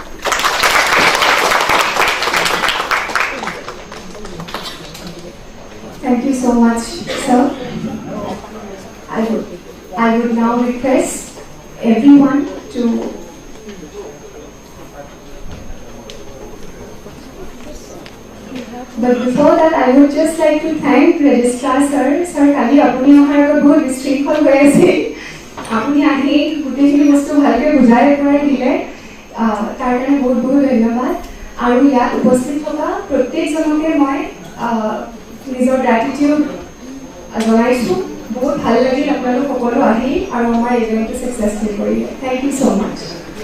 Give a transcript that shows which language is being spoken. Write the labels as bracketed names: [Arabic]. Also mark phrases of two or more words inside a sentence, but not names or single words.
[English] Thank you so much, sir. I would now request everyone to But before that, I would just like to thank Registrar Sir. Sir, [Assamese] কালি আপুনি আমাৰ আগৰ বহুত restriction হৈ আছে। আপুনি এই গোটেইখিনি বস্তু ভালকৈ বুজাই কৰাই দিলে. তাৰ কাৰণে বহুত বহুত ধন্যবাদ। আৰু ইয়াত উপস্থিত থকা প্ৰত্যেক জনক মই নিজৰ gratitude জনাইছোঁ. বহুত ভাল লাগিল আপোনালোক সকলো আহি আৰু আমাৰ [English] event successful [Assamese] কৰিলে. [English] Thank you so much.